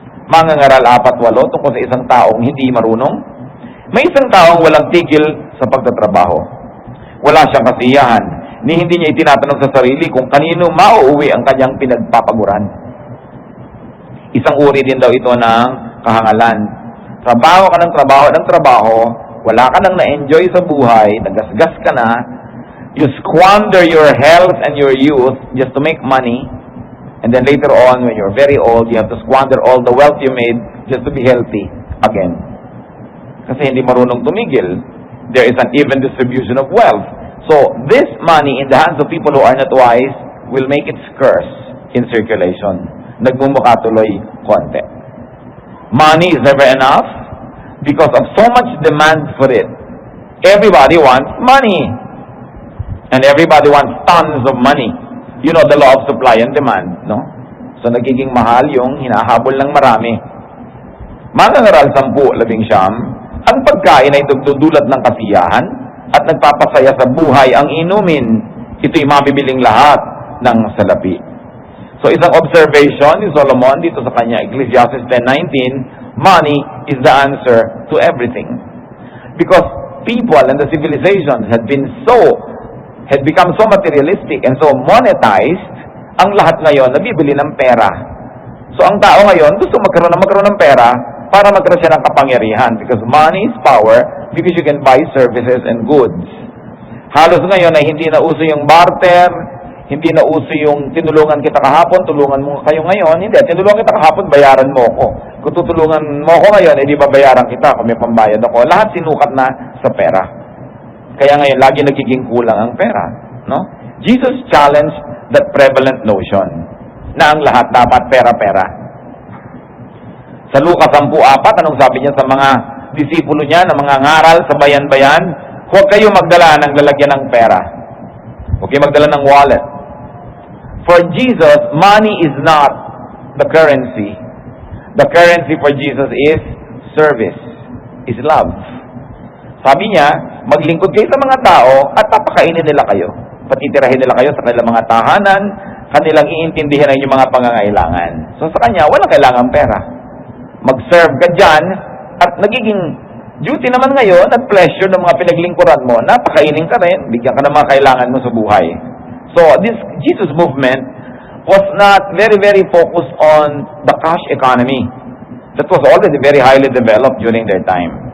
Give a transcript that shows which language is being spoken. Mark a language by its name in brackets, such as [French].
[Filipino] Mangangaral 4-8 tungkol sa isang taong hindi marunong. May isang taong walang tigil sa pagtatrabaho. Wala siyang kasiyahan, ni hindi niya itinatanong sa sarili kung kanino mauuwi ang kanyang pinagpapaguran. Isang uri din daw ito ng kahangalan. Trabaho ka ng trabaho, wala ka nang na-enjoy sa buhay, nagasgas ka na, [English] you squander your health and your youth just to make money, and then later on, when you're very old, you have to squander all the wealth you made just to be healthy again. [Filipino] Kasi hindi marunong tumigil. [English] There is an even distribution of wealth. So, this money in the hands of people who are not wise will make it scarce in circulation. [Filipino] Nagmumukha tuloy konti. [English] Money is never enough because of so much demand for it. Everybody wants money. And everybody wants tons of money. You know, the law of supply and demand, no? [Filipino] So, nagiging mahal yung hinahabol ng marami. Mangangaral 10-11, ang pagkain ay dudulot ng kasiyahan at nagpapasaya sa buhay ang inumin. Ito'y mabibiling lahat ng salapi. [English] So, [Filipino] isang observation ni Solomon dito sa kanya, [English] Ecclesiastes 10:19, money is the answer to everything. Because people and the civilizations had become so materialistic and so monetized, [Filipino] ang lahat ngayon nabibili ng pera. So, ang tao ngayon gusto magkaroon ng pera para magkaroon siya ng kapangyarihan. [English] Because money is power, because you can buy services and goods. [Filipino] Halos ngayon ay hindi na uso yung barter, hindi na uso yung tinulungan kita kahapon, tulungan mo kayo ngayon. Hindi, tinulungan kita kahapon, bayaran mo ako. Kung tutulungan mo ako ngayon, di babayaran kita kung may pambayad ako. Lahat sinukat na sa pera. Kaya ngayon, lagi nagiging kulang ang pera. No? [English] Jesus challenged that prevalent notion [Filipino] na ang lahat dapat pera-pera. Sa Lucas 10:4, anong sabi niya sa mga disipulo niya na mga ngaral sa bayan-bayan? Huwag kayo magdala ng lalagyan ng pera. Huwag kayo magdala ng wallet. [English] For Jesus, money is not the currency. The currency for Jesus is service, is love. [Filipino] Sabi niya, maglingkod kayo sa mga tao at papakainin nila kayo. Patitirahin nila kayo sa kanilang mga tahanan, kanilang iintindihan ang inyong mga pangangailangan. So sa kanya, walang kailangan pera. Mag-serve ka dyan at nagiging duty naman ngayon at pleasure ng mga pinaglingkuran mo, napakainin ka rin, bigyan ka ng mga kailangan mo sa buhay. [English] So this Jesus movement was not very, very focused on the cash economy. That was already very highly developed during their time.